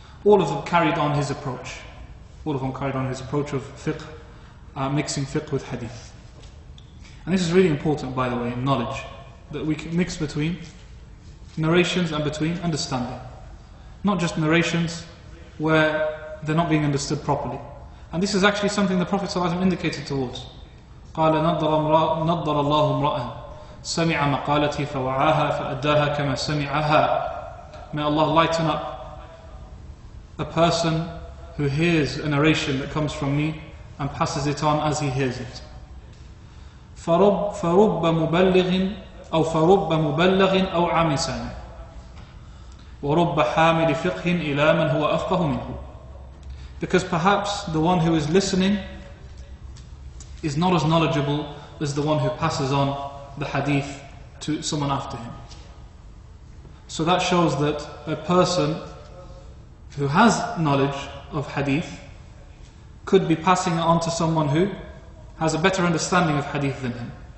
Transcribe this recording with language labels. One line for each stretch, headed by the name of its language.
English: All of them carried on his approach. All of them carried on his approach of fiqh, mixing fiqh with hadith. And this is really important, by the way, in knowledge, that we can mix between narrations and between understanding. Not just narrations where they're not being understood properly. And this is actually something the Prophet ﷺ indicated towards.
Arabic: قال نضر الله امرأ سمع مقالتي فوعاها فأداها كما سمعها.
English: May Allah lighten up a person who hears a narration that comes from me and passes it on as he hears it.
Arabic: فرب مبلغ أو عام سامع ورب حامل فقه إلى من هو أفقه منه.
English: Because perhaps the one who is listening is not as knowledgeable as the one who passes on the hadith to someone after him. So that shows that a person who has knowledge of hadith could be passing it on to someone who has a better understanding of hadith than him.